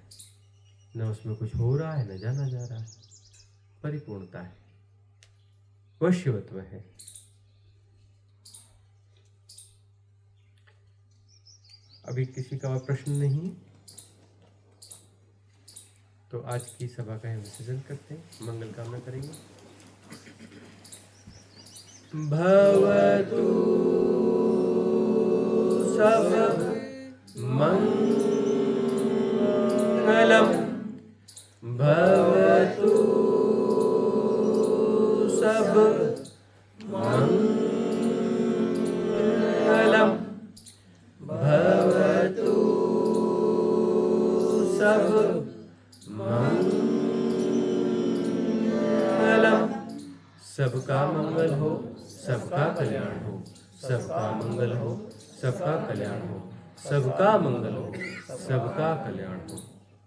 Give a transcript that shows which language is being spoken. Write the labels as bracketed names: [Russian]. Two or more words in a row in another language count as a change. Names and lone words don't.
[Hindi] न उसमें कुछ हो रहा है न जाना जा रहा है, परिपूर्णता है, वश्यवत्व है। अभी किसी का और प्रश्न नहीं, तो आज की सभा का हम विसर्जन करते हैं, मंगल कामना करेंगे। [Pali] भवतु सब मंगलम, भवतु सब मंगलम, भवतु सब मंगलम। [Hindi] सबका मंगल हो, सबका कल्याण हो, सबका मंगल हो, सबका कल्याण हो, सबका मंगल हो, सबका कल्याण हो।